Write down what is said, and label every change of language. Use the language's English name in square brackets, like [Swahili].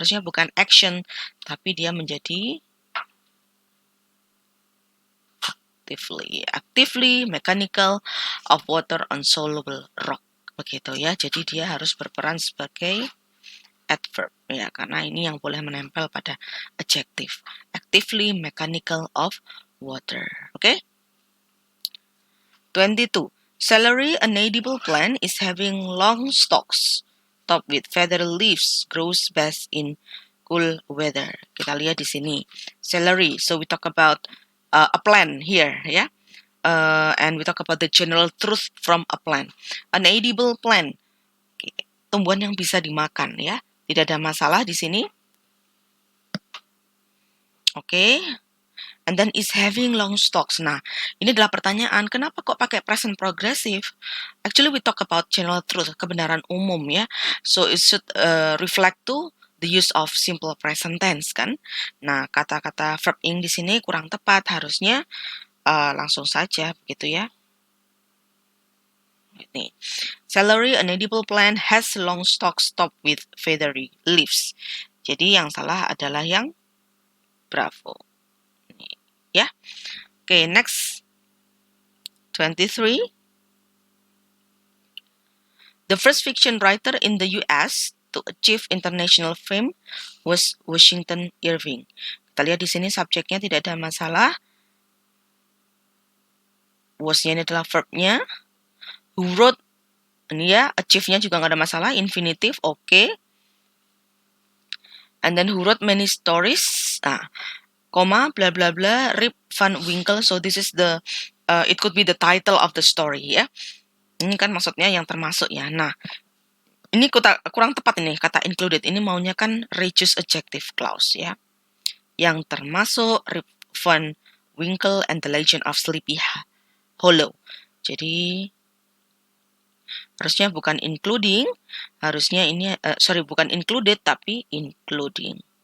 [Indonesian] Harusnya bukan [English] action, [Indonesian] tapi dia menjadi [English] actively mechanical of water on soluble rock, [Indonesian] begitu ya. Jadi dia harus berperan sebagai adverb ya, karena ini yang boleh menempel pada adjective. [English] Actively mechanical of water. Oke? 22. Celery, an edible plant, is having long stalks topped with feathery leaves, grows best in cool weather. [Indonesian] Kita lihat di sini. [English] Celery. So we talk about a plant here, ya. And we talk about the general truth from a plant. An edible plant, [Indonesian] tumbuhan yang bisa dimakan, ya. Tidak ada masalah di sini. Oke. [English] And then is having long stalks. [Indonesian] Nah, ini adalah pertanyaan, kenapa kok pakai present progressive? [English] Actually, we talk about general truth, [Indonesian] kebenaran umum, [English] ya. So it should reflect to the use of simple present tense, kan? [Indonesian] Nah, kata-kata verb ing di sini kurang tepat, harusnya langsung saja, begitu ya. Ini. [English] Celery, an edible plant, has long stalks topped with feathery leaves. [Indonesian] Jadi yang salah adalah yang bravo. Ini, ya. Oke, next. 23. [English] The first fiction writer in the US to achieve international fame was Washington Irving. [Indonesian] Kita lihat di sini subjeknya tidak ada masalah. Was-nya ini adalah verb-nya. [English] Who wrote, [Indonesian] ini ya, achieve-nya juga nggak ada masalah. Infinitive, oke. [English] And then who wrote many stories. Nah, koma, bla bla bla, Rip Van Winkle. So this is the, it could be the title of the story ya. [Indonesian] Ini kan maksudnya yang termasuk ya. Nah, ini kurang tepat ini kata included. Ini maunya kan reduce adjective clause ya. Yang termasuk Rip Van Winkle and the Legend of Sleepy Hollow. Jadi harusnya bukan including, harusnya ini bukan included tapi including.